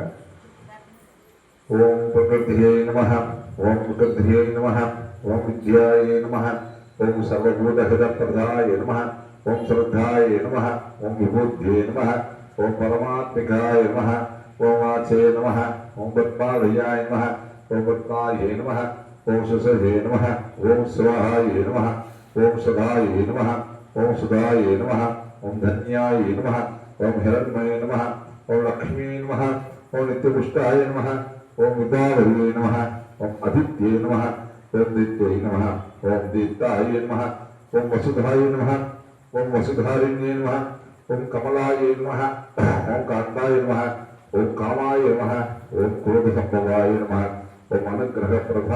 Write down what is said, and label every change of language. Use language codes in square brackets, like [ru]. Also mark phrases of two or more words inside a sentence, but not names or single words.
[sa] ओम् प्रकृत्यै नमः ओम् प्रकृत्यै नमः ओम् विद्यायै नमः ओम् सर्वभूतहितप्रदायै नमः ओम् श्रद्धायै नमः ओम् विभूत्यै नमः ओम् परमात्मिकायै नमः ओम् वाचे नमः ओम् पद्मालयायै नमः ओम् पद्मायै नमः ओम् शुचये नमः ओम् स्वाहायै नमः ओम् सदायै नमः ओम् सुधायै नमः ओम् धन्यायै नमः ओम् हिरण्मय्यै नमः ओम् लक्ष्म्यै नमः ओम् नित्यपुष्टायै नमः ओम विद्यावल्ले नमः ओम आदित्ये नमः ओम दित्ये नमः ओम दीप्ताय नमः ओम वसुधाय नमः ओम वसुधारिण्ये नमः ओम कमलाय नमः ओम कांताय नमः ओम कामाय नमः ओम क्रोधसंभवाय नमः ओम अनुग्रहप्रदाय